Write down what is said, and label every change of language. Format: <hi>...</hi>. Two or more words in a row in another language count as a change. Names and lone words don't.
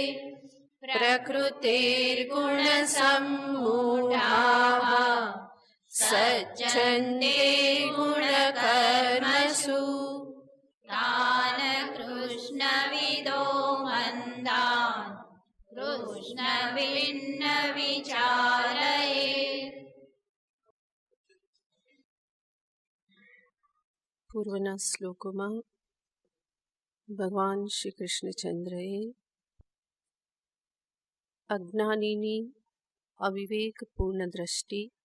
<sa>प्रकृतिर्गुणसम्मूढाः सज्जन्ते गुणकर्मसु तान् कृष्णविदो मन्दान् कृष्णविन्न विचारयेत्।</sa> <gu>પૂર્વના શ્લોકોમાં ભગવાન શ્રી કૃષ્ણચંદ્રએ અજ્ઞાનીની અવિવેકપૂર્ણ દ્રષ્ટિ</gu>